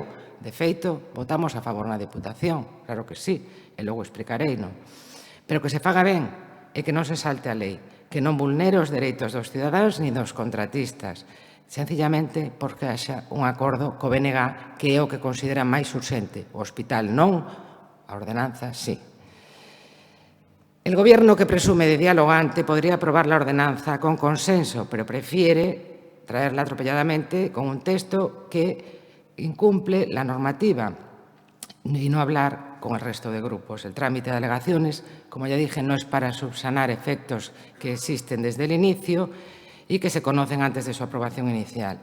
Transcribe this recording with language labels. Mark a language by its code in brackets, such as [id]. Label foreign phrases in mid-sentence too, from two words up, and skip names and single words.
[gl] De feito, votamos a favor na Deputación, claro que sí, e logo explicarei, non? Pero que se faga ben e que non se salte a lei, que non vulnere os dereitos dos cidadáns ni dos contratistas, sencillamente porque haxa un acordo co BNG que é o que considera máis urxente. O hospital non, a ordenanza sí. [es] El Gobierno, que presume de dialogante, podría aprobar la ordenanza con consenso, pero prefiere traerla atropelladamente con un texto que incumple la normativa y no hablar con el resto de grupos. El trámite de alegaciones, como ya dije, no es para subsanar efectos que existen desde el inicio y que se conocen antes de su aprobación inicial.